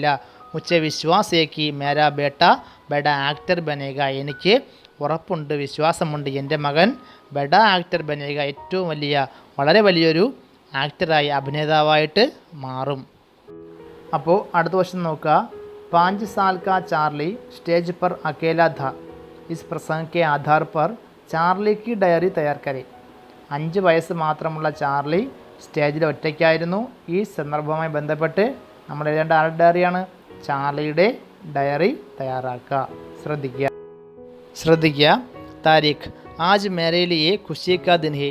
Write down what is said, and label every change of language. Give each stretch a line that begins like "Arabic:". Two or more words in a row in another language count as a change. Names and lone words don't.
Hindi: मुझे विश्वास है कि मेरा बेटा बड़ा एक्टर बनेगा.
Malayalam: എനിക്ക് ഉറപ്പുണ്ട്, വിശ്വാസമുണ്ട്, എൻ്റെ മകൻ
Hindi: बड़ा एक्टर बनेगा.
Malayalam: ഏറ്റവും വളരെ വലിയൊരു ആക്ടറായി, അഭിനേതാവായിട്ട് മാറും. അപ്പോൾ അടുത്ത ക്വസ്റ്റ്യൻ നോക്കുക.
Hindi: 5 साल का चार्ली स्टेज पर अकेला था. इस प्रसंग के आधार पर ചാർലി की डायरी तैयार करें.
Malayalam: 5 വയസ്സ് മാത്രമുള്ള ചാർലി സ്റ്റേജിൽ ഒറ്റയ്ക്കായിരുന്നു. ഈ സന്ദർഭവുമായി ബന്ധപ്പെട്ട് നമ്മൾ എഴുതേണ്ട ആരുടെ ഡയറിയാണ്? ചാർലിയുടെ ഡയറി തയ്യാറാക്കുക. ശ്രദ്ധിക്കുക.
Hindi: तारीख आज मेरे लिए खुशी का दिन है.